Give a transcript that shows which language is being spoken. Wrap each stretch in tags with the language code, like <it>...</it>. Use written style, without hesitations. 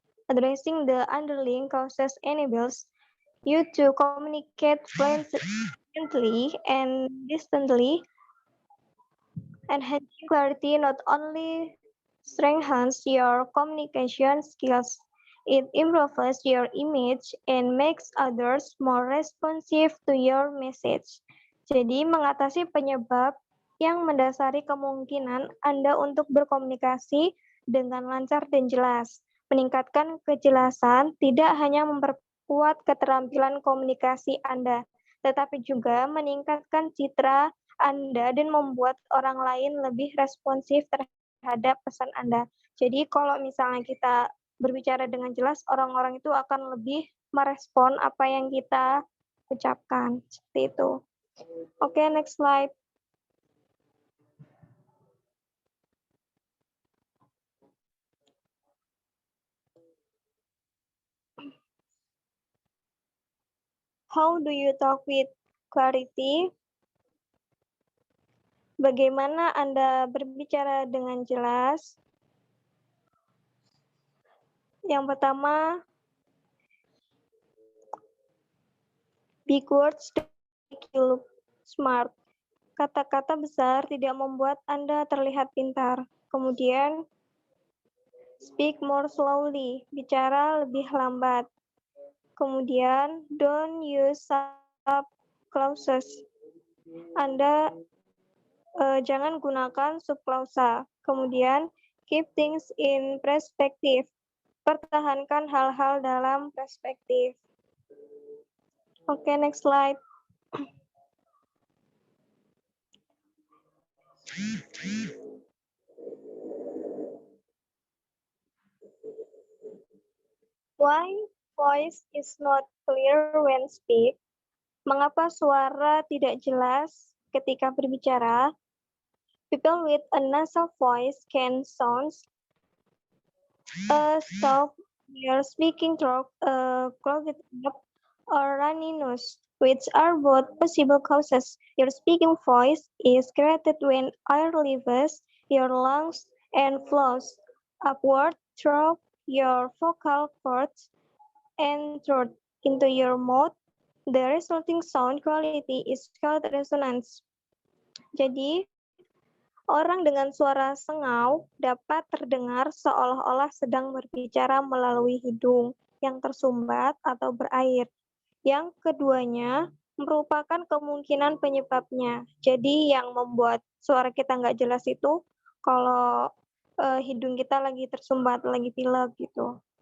<en>Addressing the underlying causes enables you to communicate fluently and distantly. Enhancing clarity not only strengthens your communication skills, it improves your image and makes others more responsive to your message.</en> <id>Jadi, mengatasi penyebab yang mendasari kemungkinan Anda untuk berkomunikasi dengan lancar dan jelas. Meningkatkan kejelasan tidak hanya memperkuat keterampilan komunikasi Anda, tetapi juga meningkatkan citra Anda dan membuat orang lain lebih responsif terhadap pesan Anda. Jadi kalau misalnya kita berbicara dengan jelas, orang-orang itu akan lebih merespon apa yang kita ucapkan. Seperti itu. Oke,</id> <en>next slide. How do you talk with clarity?</en> <id>Bagaimana Anda berbicara dengan jelas? Yang pertama,</id> <en>big words make you look smart.</en> <id>Kata-kata besar tidak membuat Anda terlihat pintar. Kemudian,</id> <en>speak more slowly,</en> <id>bicara lebih lambat. Kemudian,</id> <en>don't use subclauses.</en> <id>Anda jangan gunakan subklausa. Kemudian,</id> <en>keep things in perspective.</en> <id>Pertahankan hal-hal dalam perspektif. Oke,</id> <en>next slide. Why voice is not clear when speak?</en> <id>Mengapa suara tidak jelas ketika berbicara?</id> <en>People with a nasal voice can sound soft, their speaking throat clogged up, or runny nose, which are both possible causes. Your speaking voice is created when air leaves your lungs and flows upward through your vocal cords and through into your mouth. The resulting sound quality is called resonance.</en> <id>Jadi, orang dengan suara sengau dapat terdengar seolah-olah sedang berbicara melalui hidung. yang tersumbat atau berair. Yang keduanya merupakan kemungkinan penyebabnya. Jadi yang membuat suara kita nggak jelas itu kalau hidung kita lagi tersumbat, lagi pilek gitu.</id>